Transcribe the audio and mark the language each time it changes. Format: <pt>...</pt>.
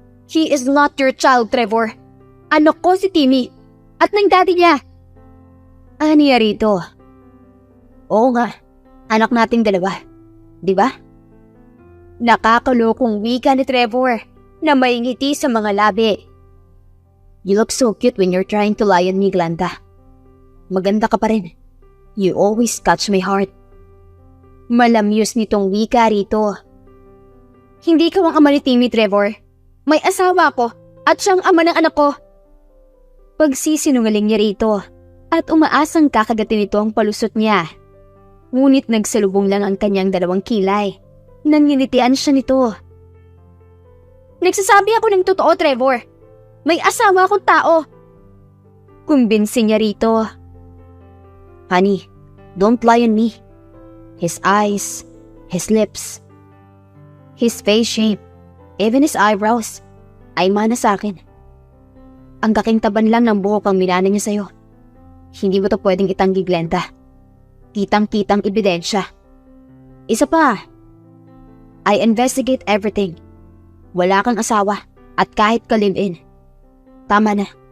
<en>He is not your child, Trevor.</en> <tl>Anak ko si Timmy at ng daddy niya. Aniya rito. Oo nga, anak nating dalawa. Di ba? Nakakalokong wika ni Trevor na may ngiti sa mga labi.</tl> <en>You look so cute when you're trying to lie on me, Glenda.</en> <tl>Maganda ka pa rin.</tl> <en>You always catch my heart.</en> <tl>Malamyos nitong wika rito. Hindi ka ang ama ni Timmy, Trevor. May asawa ko at siyang ama ng anak ko. Pagsisinungaling niya rito at umaasang kakagatin nito ang palusot niya. Ngunit nagsalubong lang ang kanyang dalawang kilay. Nanginitian siya nito. Nagsasabi ako ng totoo, Trevor. May asawa akong tao. Kumbinsi niya rito.</tl> <en>Honey, don't lie on me. His eyes, his lips, his face shape, even his eyebrows,</en> <tl>ay mana sa akin. Ang kakintaban lang ng buhok ang minana niya sa'yo. Hindi mo to pwedeng itanggi, Glenda. Kitang-kitang ebidensya. Isa pa,</tl> <en>I investigate everything.</en> <tl>Wala kang asawa at kahit ka live-in. Tama na.</tl>